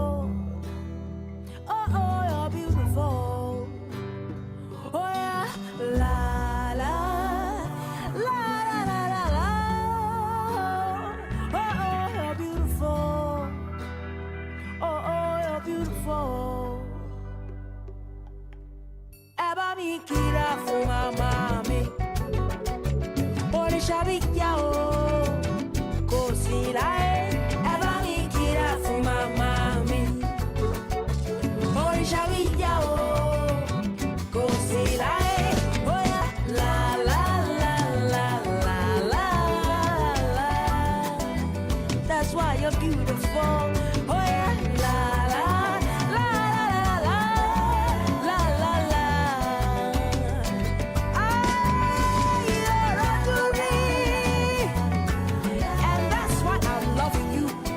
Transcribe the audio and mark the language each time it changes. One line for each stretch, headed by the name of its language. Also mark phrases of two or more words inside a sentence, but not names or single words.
English: Oh, you're beautiful. Oh yeah, la la la la la la. Oh, you're beautiful. Oh, you're beautiful.
Yoruba: Ẹ bá mi kíra fún màmá mi. Òrìṣà bí kíá o, kò sí láyé. Ẹ bá mi kíra fún màmá mi. Òrìṣà bí kíá o, kò sí láyé. Oh yeah, la la la la la la la.
English: That's why you're beautiful. Oh yeah, la la la la la la la. You're under me, and that's why I'm loving you.